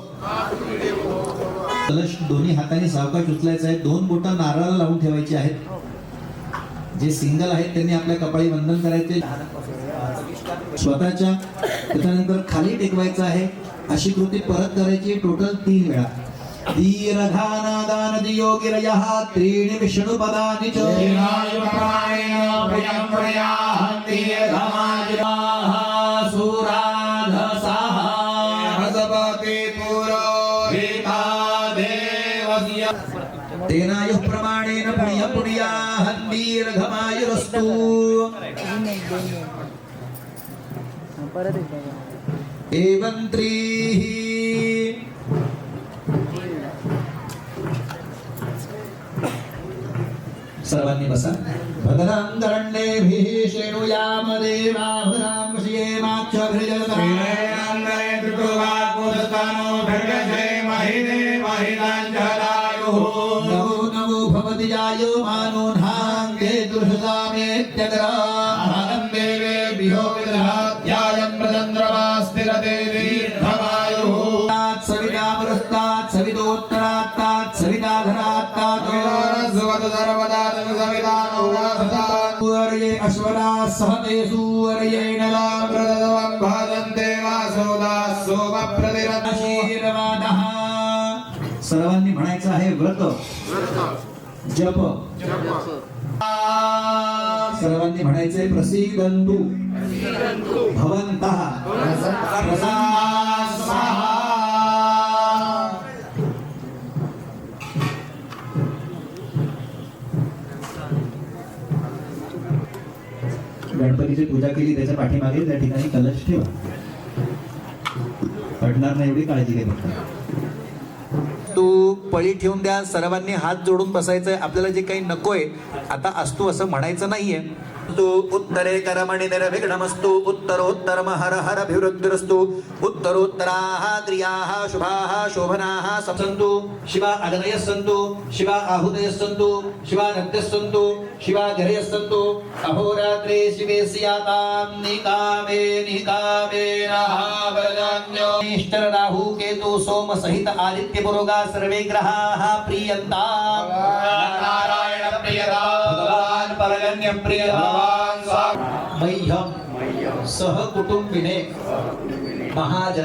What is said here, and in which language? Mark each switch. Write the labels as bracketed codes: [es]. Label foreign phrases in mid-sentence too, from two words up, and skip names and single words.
[mr] कलश दोन्ही हाताने सावकाश उचलायचा आहे. 2 बोटं नारळाला लावून ठेवायची आहेत. जे सिंगल आहेत त्यांनी आपल्या कपाळी वंदन करायचे स्वतःच्या. त्याच्यानंतर खाली टेकवायचं आहे. अशी कृती परत करायची टोटल 3 वेळा. [sa] दीर्घानादान दियो गिरयः त्रीणि विष्णुपदानि च तेनायुः प्रमाणेन पुण्य पुण्याः दीर्घमायुरस्तु. एवं त्रीः [mr] सर्वांनी बसा. [sa] भद्रांगरण्येभिः शृणुयाम देवा भद्रां नमो नमो भवति जायमानो धाङ्गे दुर्षदामेत्यग्रां देवेभ्यो विदधात्यायं प्रचन्द्रमास्तिरते दीर्घमायुः. सवितापुरस्तात् सवितोत्तरात्तात् सविताधरात्तात् सूर्ये अश्वराः सहते सूर्येण लाभ्रदवं भाजन्ते वासोदाः सोमप्रतिरथाशीर्वादः. [mr] सर्वांनी म्हणायचं आहे व्रत जप. सर्वांनी म्हणायचे [sa] प्रसीदन्तु भवन्तः प्रसन्नाः स्वाहा. [mr] गणपतीची पूजा केली त्याच्या पाठीमागे त्या ठिकाणी कलश ठेवा. पडणार नाही एवढी काळजी घ्या. तू पळी ठेवून द्या. सर्वांनी हात जोडून बसायचंय. आपल्याला जे काही नकोय आता असतो असं म्हणायचं नाहीये. [sa] सिद्धिरस्तु उत्तरे कर्मणि निर्विघ्नमस्तु उत्तरोत्तरम हर हरभिवृद्धिरस्तु उत्तरोत्तराः क्रियाः शुभाः शोभनाः सन्तु शिवा अग्नयः सन्तु शिवा आहुतयः सन्तु शिवा नद्यः सन्तु शिवा गिरयः सन्तु अहोरात्रे शिवे स्यातां निकामे राहावरजान्यो इष्टर राहु केतु सोम सहित आदित्य पुरोगा सर्वे ग्रहाः प्रियन्ताम् नारायण प्रियदा भगवान परगण्य प्रियदा मह्यं सह कुटुंबिने महाजन